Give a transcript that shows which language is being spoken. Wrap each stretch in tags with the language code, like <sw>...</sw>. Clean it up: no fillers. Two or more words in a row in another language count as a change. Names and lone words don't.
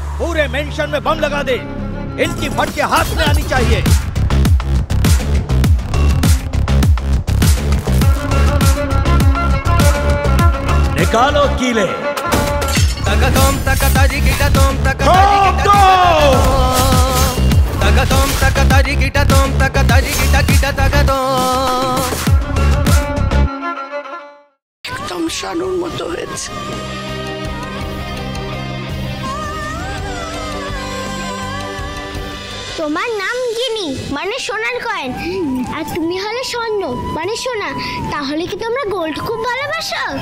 <hi>पूरे मेंशन में बम लगा दे। इनकी फटके हाथ में आनी चाहिए। निकालो कीले। तगतोम तकताजी गिटातोम तकताजी तगतोम तकताजी गिटातोम तकताजी गिटा गिटा तगतोम।</hi> <bn>एकदम শানুর মতো হয়েছে। তোমার নাম গিনি মানে সোনার কয়েন, আর তুমি হলে স্বর্ণ মানে সোনা। তাহলে কি তোমরা গোল্ড খুব ভালোবাসো?</bn>